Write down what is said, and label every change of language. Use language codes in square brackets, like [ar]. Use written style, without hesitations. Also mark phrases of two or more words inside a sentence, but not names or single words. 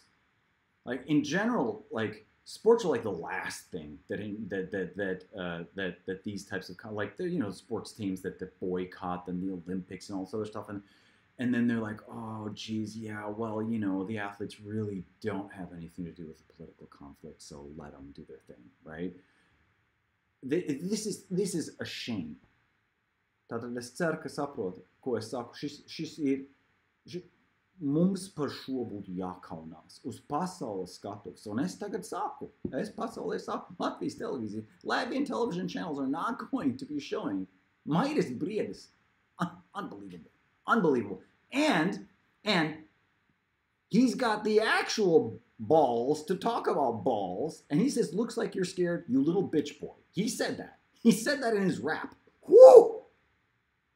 [en] Like in general, like sports are like the last thing that these types of sports teams that boycott the Olympics and all this other stuff, and then they're like, oh, geez, yeah, well, the athletes really don't have anything to do with the political conflict, so let them do their thing, right? This is a shame. [lv] Tātad es ceru, ka saproti, ko es saku. Šis ir, mums par šo būtu jākaunās uz pasaules skatuves. Un es tagad saku, pasaulē saku, Latvijas televīzija, [en] Latvian television channels are not going to be showing Mairis Briedis. Unbelievable. And he's got the actual balls to talk about balls, and he says, looks like you're scared, you little bitch boy. He said that. He said that in his rap. Woo! Okay?